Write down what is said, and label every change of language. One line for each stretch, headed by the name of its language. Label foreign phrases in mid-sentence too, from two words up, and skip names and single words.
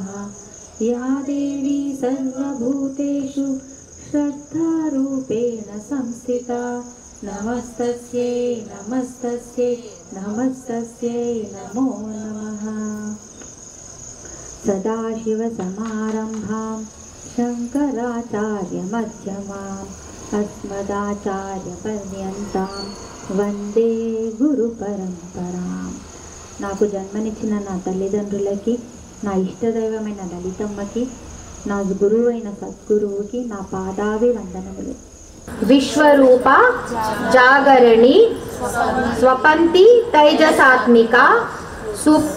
Sanskrit: या देवी सर्वभूतेषु श्रद्धारूपेण संस्थिता नमस्तस्यै नमस्तस्यै नमस्तस्यै नमो नमः। सदाशिवसमारम्भां शङ्कराचार्यमध्यमाम् अस्मदाचार्यपर्यन्तां वन्दे गुरु परम्पराम्.
Telugu: నాకు జన్మనిచ్చిన నా తల్లిదండ్రులకి, నా ఇష్టదైవమైన లలితమ్మకి, నా గురువు అయిన సద్గురువుకి నా పాదాభి వందనములు.
Sanskrit: विश्वरूपा जागरिणी स्वपन्ती तैजसात्मिका सुप्ता